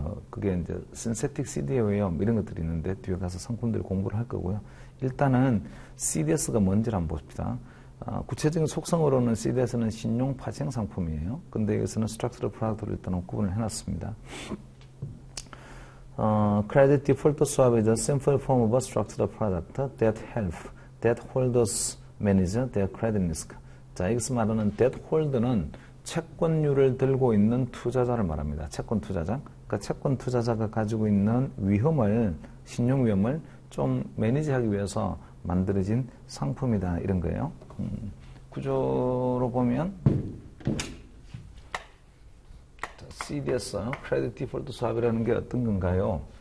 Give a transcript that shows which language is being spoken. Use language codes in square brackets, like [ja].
[ko] 그게 이제 신세틱 CDO예요. 이런 것들이 있는데 뒤에 가서 상품들 공부를 할 거고요. 일단은 CDS가 뭔지를 한번 봅시다. 구체적인 속성으로는 CDS는 신용 파생 상품이에요. 근데 여기서는 스트럭처드 프로덕트를 일단 구분을 해놨습니다. [en] Credit default swap is a simple form of a structured product that help debt holders manage their credit risk. [ko] 자, 여기서 말하는 debt holder는 채권료를 들고 있는 투자자를 말합니다. 채권 투자자. 그러니까 채권 투자자가 가지고 있는 위험을, 신용 위험을 좀 매니지하기 위해서 만들어진 상품이다. 이런 거예요. 구조로 보면 CDS, Credit Default Swap이라는 게 어떤 건가요?